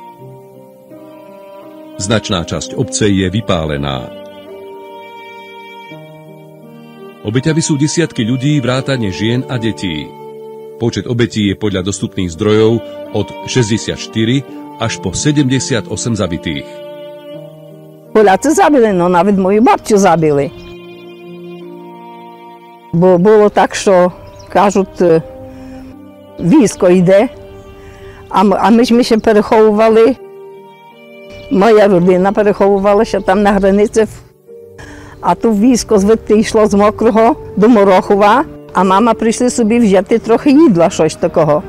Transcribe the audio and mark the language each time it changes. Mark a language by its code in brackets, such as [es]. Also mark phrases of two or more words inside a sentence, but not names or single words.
[sk] Značná časť obce je vypálená. Obeťaví sú desiatky ľudí, vrátane žien a detí. Počet obetí je podľa dostupných zdrojov od 64 až po 78 zabitých. [uk] Поляці забили, но навіть мою бабцю забили. Бо було так, що, кажуть, військо йде, а ми ще переховували, моя родина переховувалася там на границі, а тут військо звідти йшло з Мокрого до Морохова, а мама прийшли собі взяти трохи їдла, щось такого.